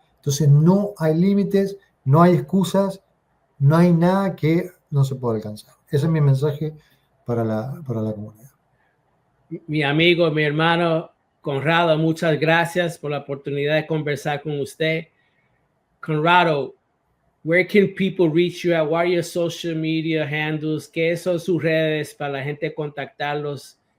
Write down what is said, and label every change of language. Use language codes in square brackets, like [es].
[es] Entonces no hay límites, no hay excusas, no hay nada que no se pueda alcanzar. Ese es mi mensaje para la comunidad. Mi amigo, mi hermano Conrado, muchas gracias por la oportunidad de conversar con usted. [en] Conrado, where can people reach you at? What are your social media handles? [es] ¿Qué son sus redes para la gente contactarlos?